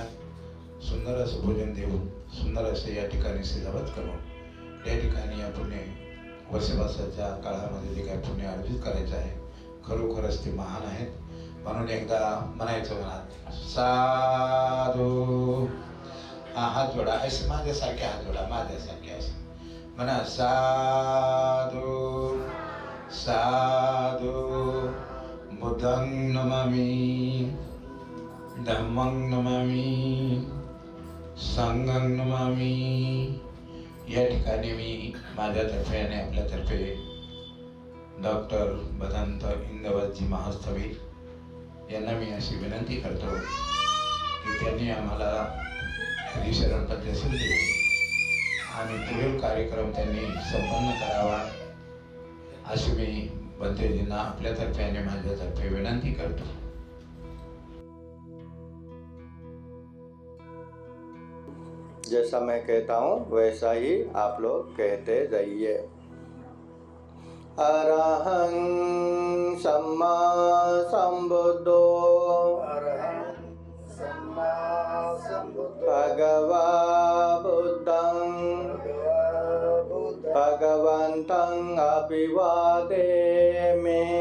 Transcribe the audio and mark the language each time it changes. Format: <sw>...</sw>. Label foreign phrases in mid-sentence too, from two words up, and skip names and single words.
<mr>सुंदर असं भोजन देऊन, सुंदर असं या ठिकाणी सजावट करून या ठिकाणी या पुण्य वर्षवासाच्या काळामध्ये जे काही पुण्य आयोजित करायचं आहे, खरोखरच ते महान आहेत. म्हणून एकदा म्हणायचं मनात, साधू, हा हात जोडा, असे माझ्यासारखे हात जोडा, माझ्यासारखे असे म्हणा,</mr> <pi>साधू साधू. बुद्धं नमामि, धम्मं नमामि, संघं नमामि.</pi> <mr>या ठिकाणी मी माझ्यातर्फे आणि आपल्यातर्फे डॉक्टर भदंत इंदवतजी महास्थवीर यांना मी अशी विनंती करतो की त्यांनी आम्हाला हरिशरण पद्धतशीर दिली आणि पुढील कार्यक्रम त्यांनी संपन्न करावा अशी मी बंतेजींना आपल्यातर्फे आणि माझ्यातर्फे विनंती करतो.</mr> <hi>जैसा मैं कहता हूँ वैसा ही आप लोग कहते जाइए.</hi> <pi>अरहं सम्मा संबुद्धो भगवा बुद्धं भगवन्तं अभिवादेमि.</pi>